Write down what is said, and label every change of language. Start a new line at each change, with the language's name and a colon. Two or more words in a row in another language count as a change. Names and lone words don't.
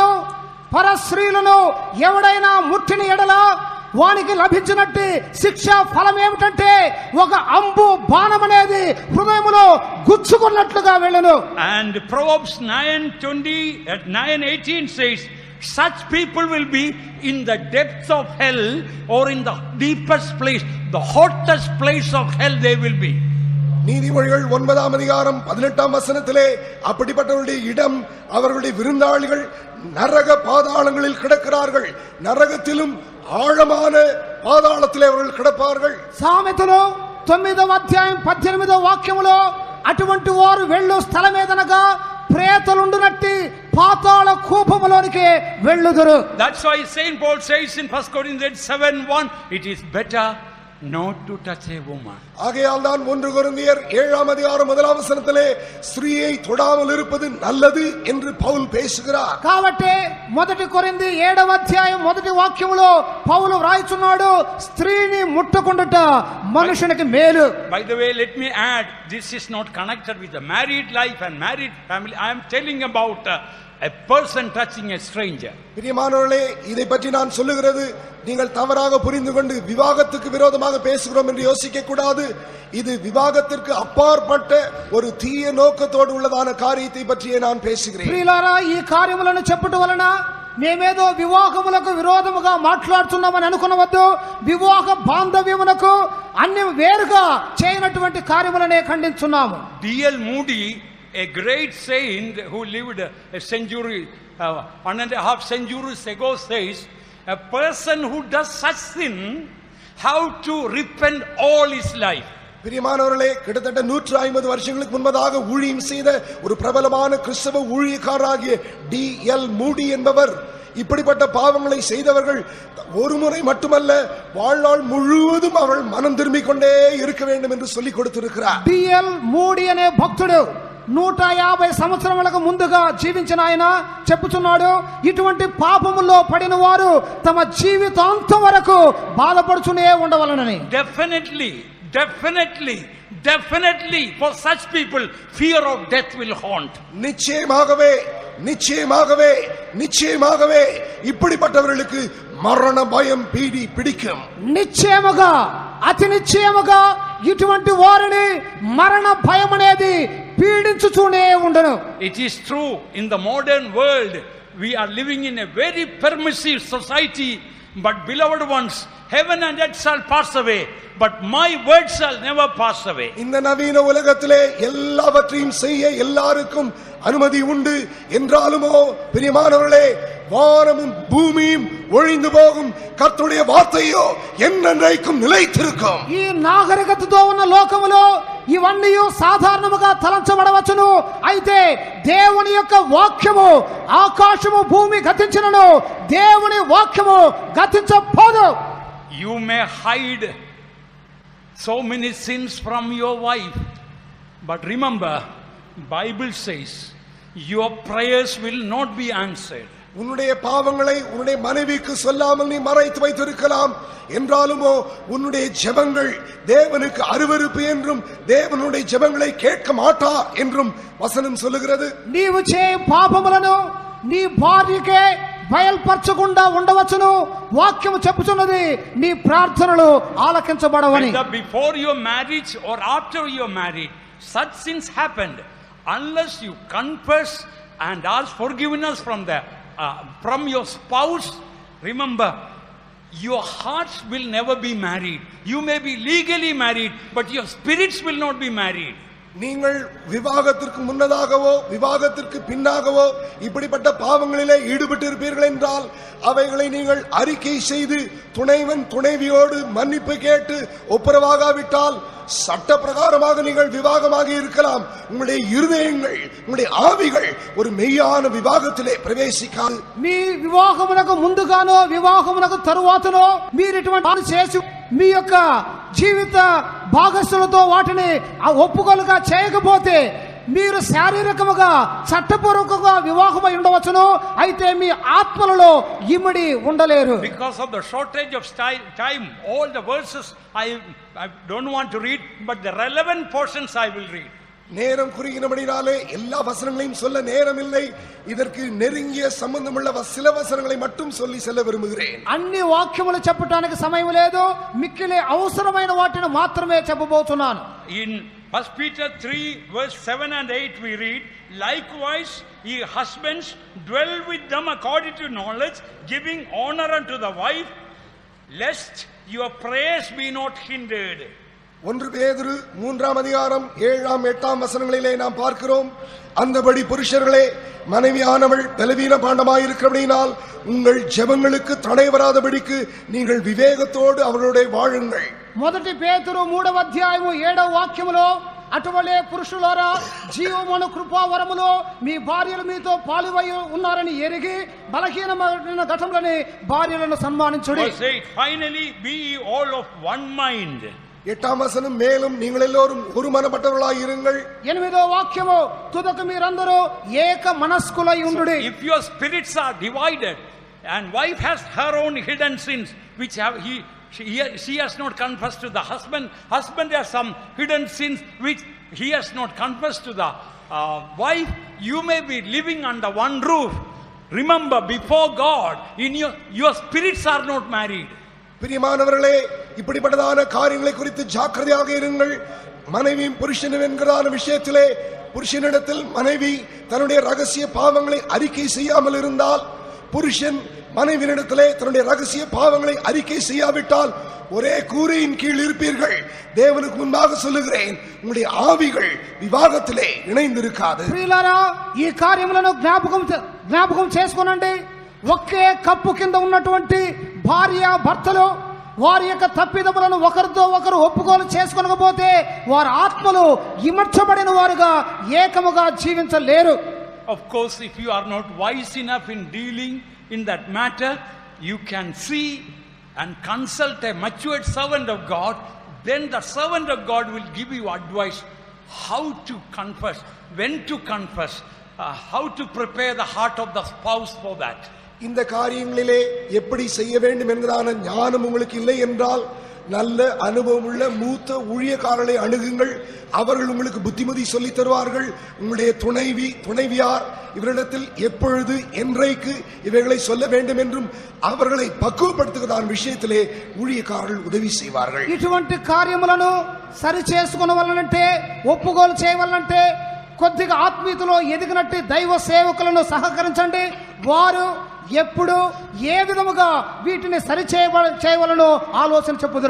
Telugu: పరస్త్రీలను ఎవడైనా ముట్టిన ఎడల వానికి లభించినట్టు శిక్ష ఫలం ఏమిటంటే ఒక అంబు బాణం అనేది హృదయములో గుచ్చుకున్నట్లుగా వెళ్ళును.
English: And Proverbs 9:18 says, such people will be in the depths of hell, or in the deepest place, the hottest place of hell they will be.
Tamil: நீதிமொழிகள் 9ஆம் அதிகாரம் 18ஆம் வசனத்திலே அப்படிப்பட்டவருடைய இடம், அவர்களுடைய விருந்தாளிகள் நரக பாதாளங்களில் கிடக்கிறார்கள், நரகத்திலும் ஆழமான பாதாளத்திலே அவர்கள் கிடப்பார்கள்.
Telugu: సామెతలు 9వ అధ్యాయం 18వ వాక్యములో అటువంటి వారు వెళ్ళు స్థలమేదనగా ప్రేతలుండునట్టి పాతాళ కూపములోనికి వెళ్ళుదురు.
English: That's why Saint Paul says in 1 Corinthians 7:1, it is better not to touch a woman.
Tamil: ஆகையால் தான் 1 கொரிந்தியர் 7ஆம் அதிகாரம் 1ஆம் வசனத்திலே ஸ்திரீயை தொடாமல் இருப்பது நல்லது என்று பவுல் பேசுகிறார்.
Telugu: కాబట్టి 1 కొరింథీ 7వ అధ్యాయం 1వ వాక్యములో పౌలు వ్రాయిచున్నాడు, స్త్రీని ముట్టకుండుట మనుషునికి మేలు.
English: By the way, let me add, this is not connected with the married life and married family. I am telling about a person touching a stranger.
Tamil: பிரியமானவர்களே, இதை பற்றி நான் சொல்லுகிறது நீங்கள் தவறாக புரிந்து கொண்டு விவாகத்துக்கு விரோதமாக பேசுகிறோம் என்று யோசிக்க கூடாது. இது விவாகத்திற்கு அப்பாற்பட்ட ஒரு தீய நோக்கத்தோடு உள்ளதான காரியத்தை பற்றியே நான் பேசுகிறேன்.
Telugu: ప్రియులారా, ఈ కార్యములను చెప్పుట వలన మేమేదో వివాహములకు విరోధముగా మాట్లాడుతున్నామని అనుకునవద్దు. వివాహ బాంధవ్యమునకు అన్ని వేరుగా చేయనటువంటి కార్యములనే ఖండించున్నాము.
English: D.L. Moody, a great saint who lived a century, 1.5 centuries ago, says a person who does such sin how to repent all his life.
Tamil: பிரியமானவர்களே, கிட்டத்தட்ட 150 வருஷங்களுக்கு முன்பதாக ஊழியம் செய்த ஒரு பிரபலமான கிறிஸ்தவ ஊழியக்காரராகிய D.L. மூடி என்பவர் இப்படிப்பட்ட பாவங்களை செய்தவர்கள் ஒரு முறை மட்டுமல்ல வாழ்நாள் முழுவதும் அவர்கள் மனம் திரும்பிக் கொண்டே இருக்க வேண்டும் என்று சொல்லிக் கொடுத்திருக்கிறார்.
Telugu: D.L. మూడి అనే భక్తుడు 150 సంవత్సరములకు ముందుగా జీవించిన ఆయన చెప్పుచున్నాడు, ఇటువంటి పాపముల్లో పడిన వారు తమ జీవితాంతం వరకు బాధపడుతూనే ఉండవలనని.
English: Definitely for such people fear of death will haunt.
Tamil: நிச்சயமாகவே இப்படிப்பட்டவர்களுக்கு
Telugu: మరణ భయం పీడి పిడికం. నిశ్చయముగా, అతి నిశ్చయముగా ఇటువంటి వారిని మరణ భయం అనేది పీడించుతూనే ఉండను.
English: It is true, in the modern world we are living in a very permissive society, but beloved ones, heaven and earth shall pass away, but my word shall never pass away.
Tamil: இந்த நவீன உலகத்திலே எல்லாவற்றையும் செய்ய எல்லாருக்கும் அனுமதி உண்டு என்றாலுமோ பிரியமானவர்களே, வானமும் பூமியும் ஒழிந்து போகும், கர்த்தருடைய வார்த்தையோ என்றென்றைக்கும் நிலைத்திருக்கும்.
Telugu: ఈ నాగరికతతో ఉన్న లోకములో ఇవన్నీ సాధారణముగా తలంచబడవచ్చును, అయితే దేవుని యొక్క వాక్యము ఆకాశము భూమి గతించినను దేవుని వాక్యము గతించపోదు.
English: You may hide so many sins from your wife, but remember, Bible says your prayers will not be answered.
Tamil: உன்னுடைய பாவங்களை உன்னுடைய மனைவிக்கு சொல்லாமல் நீ மறைத்து வைத்திருக்கலாம் என்றாலுமோ உன்னுடைய ஜெபங்கள் தேவனுக்கு அருவருப்பு என்றும் தேவனுடைய ஜெபங்களை கேட்க மாட்டார் என்றும் வசனம் சொல்லுகிறது.
Telugu: నీవు చే పాపములను నీ భార్యకే బయల్పరచకుండా ఉండవచ్చును, వాక్యము చెప్పుచున్నది నీ ప్రార్థనలు ఆలకించబడవని.
English: Before your marriage or after your marriage, such sins happened. Unless you confess and ask forgiveness from your spouse, remember, your hearts will never be married. You may be legally married, but your spirits will not be married.
Tamil: நீங்கள் விவாகத்திற்கு முன்னதாகவோ விவாகத்திற்கு பின்னாகவோ இப்படிப்பட்ட பாவங்களிலே ஈடுபட்டு இருப்பீர்கள் என்றால் அவைகளை நீங்கள் அறிக்கை செய்து துணைவன் துணைவியோடு மன்னிப்பு கேட்டு ஒப்புரவாகாவிட்டால் சட்ட பிரகாரமாக நீங்கள் விவாகமாக இருக்கலாம். உங்களுடைய இருதயங்கள் உங்களுடைய ஆவிகள் ஒரு மெய்யான விவாகத்திலே பிரவேசிக்காது.
Telugu: మీ వివాహమునకు ముందుగానో వివాహమునకు తరువాతనో మీరు ఇటువంటి చేసి మీ యొక్క జీవిత భాగస్వాములతో వాటిని ఒప్పుకోలుగా చేయకపోతే మీరు శారీరకముగా చట్టపూర్వకంగా వివాహమై ఉండవచ్చును, అయితే మీ ఆత్మలలో ఇమిడి ఉండలేరు.
English: Because of the shortage of time, all the verses I don't want to read, but the relevant portions I will read.
Tamil: நேரம் குறுகினபடினாலே எல்லா வசனங்களையும் சொல்ல நேரம் இல்லை. இதற்கு நெருங்கிய சம்பந்தமுள்ள சில வசனங்களை மட்டும் சொல்லி செல்ல விரும்புகிறேன்.
Telugu: అన్ని వాక్యములు చెప్పడానికి సమయం లేదు, మిక్కిలి అవసరమైన వాటిని మాత్రమే చెప్పబోతున్నాను.
English: In 1 Peter 3 verse 7 and 8 we read, likewise ye husbands dwell with them according to knowledge, giving honor unto the wife, lest your prayers be not hindered.
Tamil: 1 பேதுரு 3ஆம் அதிகாரம் 7ஆம் 8ஆம் வசனங்களிலே நாம் பார்க்கிறோம், அந்தபடி புருஷர்களே மனைவியானவள் பலவீன பாண்டமாய் இருக்கிறபடியினால் உங்கள் ஜெபங்களுக்கு தடை வராதபடிக்கு நீங்கள் விவேகத்தோடு அவர்களுடைய வாழுங்கள்.
Telugu: మొదటి పేతురు 3వ అధ్యాయము 7వ వాక్యములో అటువలే పురుషులారా జీవమును కృపావరములో మీ భార్యలు మీతో పాలువై ఉన్నారని ఎరిగి బలహీనమైన ఘటములని భార్యలను సన్మానించుడి.
English: Finally be all of one mind.
Tamil: 8ஆம் வசனம், மேலும் நீங்கள் எல்லோரும் ஒரு மனப்பட்டவர்களாய் இருங்கள்.
Telugu: 8వ వాక్యము, తుదకు మీరందరూ ఏక మనస్కులై ఉండుడి.
English: If your spirits are divided and wife has her own hidden sins which she has not confessed to the husband has some hidden sins which he has not confessed to the wife, you may be living under one roof. Remember, before God, in your spirits are not married.
Tamil: பிரியமானவர்களே, இப்படிப்பட்டதான காரியங்களை குறித்து ஜாக்கிரதையாக இருங்கள். மனைவியும் புருஷனும் என்கிறதான விஷயத்திலே புருஷனிடத்தில் மனைவி தன்னுடைய ரகசிய பாவங்களை அறிக்கை செய்யாமல் இருந்தால், புருஷன் மனைவியிடத்திலே தன்னுடைய ரகசிய பாவங்களை அறிக்கை செய்யாவிட்டால் ஒரே கூரையின் கீழ் இருப்பீர்கள். தேவனுக்கு முன்பாக சொல்லுகிறேன், உங்களுடைய ஆவிகள் விவாகத்திலே இணைந்திருக்காது.
Telugu: ప్రియులారా, ఈ కార్యములను జ్ఞాపకం చేసుకోనండి. ఒకే కప్పు కింద ఉన్నటువంటి భార్య భర్తలు వారి యొక్క తప్పిదములను ఒకరితో ఒకరు ఒప్పుకోలు చేసుకోకపోతే వారి ఆత్మలు ఇమర్చబడిన వారుగా ఏకముగా జీవించలేరు.
English: Of course, if you are not wise enough in dealing in that matter, you can see and consult a matured servant of God. Then the servant of God will give you advice how to confess, when to confess, how to prepare the heart of the spouse for that.
Tamil: இந்த காரியங்களிலே எப்படி செய்ய வேண்டும் என்கிறான ஞானம் உங்களுக்கு இல்லை என்றால் நல்ல அனுபவம் உள்ள மூத்த ஊழியக்காரர்களை அணுகுங்கள். அவர்கள் உங்களுக்கு புத்திமதி சொல்லி தருவார்கள். உங்களுடைய துணைவியார் இவரிடத்தில் எப்பொழுது என்றைக்கு இவைகளை சொல்ல வேண்டும் என்றும் அவர்களை பக்குவப்படுத்துவதான விஷயத்திலே ஊழியக்காரர்கள் உதவி செய்வார்கள்.
Telugu: ఇటువంటి కార్యములను సరి చేసుకొనవలనంటే ఒప్పుకోలు చేయవలనంటే కొద్దిగా ఆత్మీయతలో ఎదిగినట్టు దైవ సేవకులను సహకరించండి. వారు ఎప్పుడు ఏ విధముగా వీటిని సరి చేయవలనో ఆలోచన చెప్పుదురు.